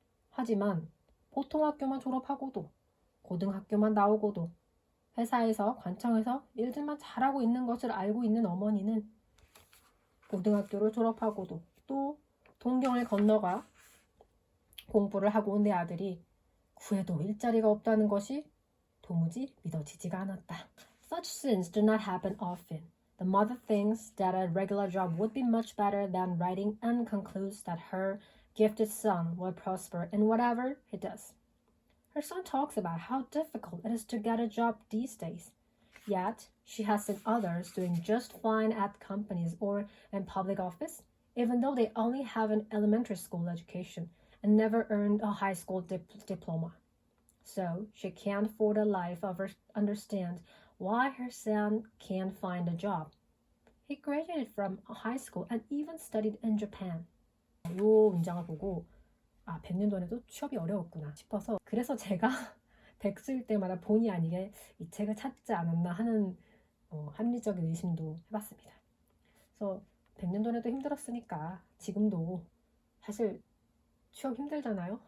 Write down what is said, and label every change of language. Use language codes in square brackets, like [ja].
[ko] 하지만 보통 학교만 졸업하고도 고등학교만 나오고도 회사에서 관청에서 일들만 잘하고 있는 것을 알고 있는 어머니는 고등학교를 졸업하고도 또 동경을 건너가 공부를 하고 온 내 아들이 구해도 일자리가 없다는 것이 도무지 믿어지지가 않았다. [en] Such sins do not happen often. The mother thinks that a regular job would be much better than writing and concludes that her gifted son will prosper in whatever he does. Her son talks about how difficult it is to get a job these days. Yet, she has seen others doing just fine at companies or in public office, even though they only have an elementary school education and never earned a high school diploma. So, she can't for the life of her understand why her son can't find a job. He graduated from high school and even studied in Japan. [ko] 이 문장을 보고 100년 전에도 취업이 어려웠구나 싶어서 그래서 제가 백수일 때마다 본의 아니게 이 책을 찾지 않았나 하는 합리적인 의심도 해봤습니다. 그래서 100년 전에도 힘들었으니까 지금도 사실 취업 힘들잖아요.